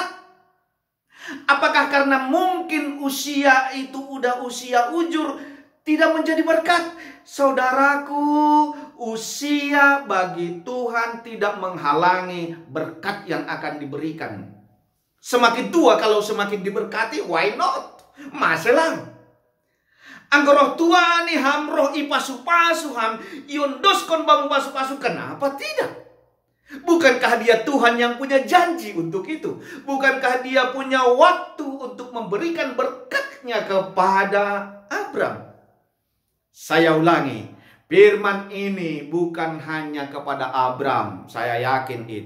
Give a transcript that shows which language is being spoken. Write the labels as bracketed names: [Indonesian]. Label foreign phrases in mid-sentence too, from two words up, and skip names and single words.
[Indonesian] Apakah karena mungkin usia itu udah usia ujur tidak menjadi berkat? Saudaraku, usia bagi Tuhan tidak menghalangi berkat yang akan diberikan. Semakin tua kalau semakin diberkati, [English] why not? [Indonesian] Masalah. [Batak Simalungun] Anggoroh tua ni hamroh ipasu-pasu ham yondoskon bambu pasu-pasu, [Indonesian] kenapa tidak? Bukankah dia Tuhan yang punya janji untuk itu? Bukankah dia punya waktu untuk memberikan berkatnya kepada Abram? Saya ulangi, firman ini bukan hanya kepada Abram, saya yakin itu.